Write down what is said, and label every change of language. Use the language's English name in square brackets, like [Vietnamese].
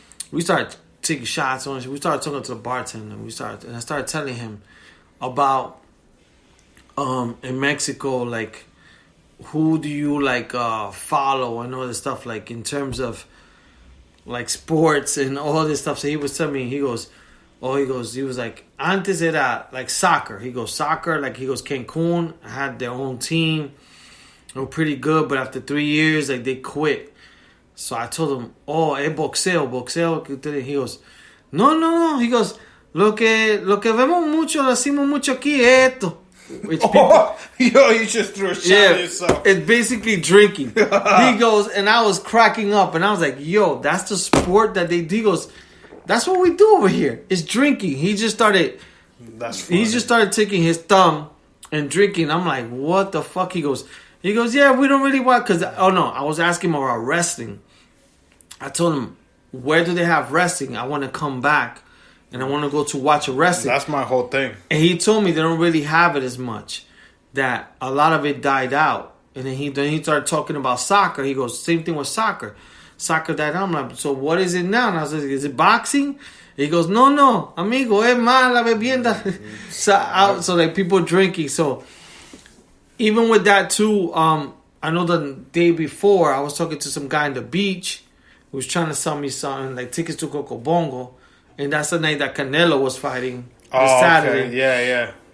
[English] We started taking shots on it. We started talking to the bartender. And I started telling him about in Mexico, like, who do you like follow and all this stuff, like in terms of like sports and all this stuff. So he was telling me, he was like, [Spanish] antes era [English] like soccer. He goes, Cancun had their own team. They were pretty good, but after 3 years, like, they quit. So I told him, boxeo. He goes, no. He goes, [Spanish] lo que vemos mucho, lo hacemos mucho aquí, esto. [English] Which people, you just threw a shot at yourself. It's basically drinking. He goes, and I was cracking up, and I was like, that's the sport that they do. He goes, that's what we do over here. It's drinking. He just started taking his thumb and drinking. I'm like, what the fuck? He goes, yeah, we don't really want, because, I was asking him about wrestling. I told him, where do they have wrestling? I want to come back. And I want to go to watch a wrestling. That's my whole thing. And he told me they don't really have it as much. That a lot of it died out. And then he started talking about soccer. He goes, same thing with soccer. Soccer died out. I'm like, so what is it now? And I was like, is it boxing? He goes, [Spanish] no, amigo, es más la bebienda. [English] So like people drinking. So even with that too, I know the day before I was talking to some guy on the beach who was trying to sell me something like tickets to Cocobongo. And that's the night that Canelo was fighting Saturday. Okay. Yeah.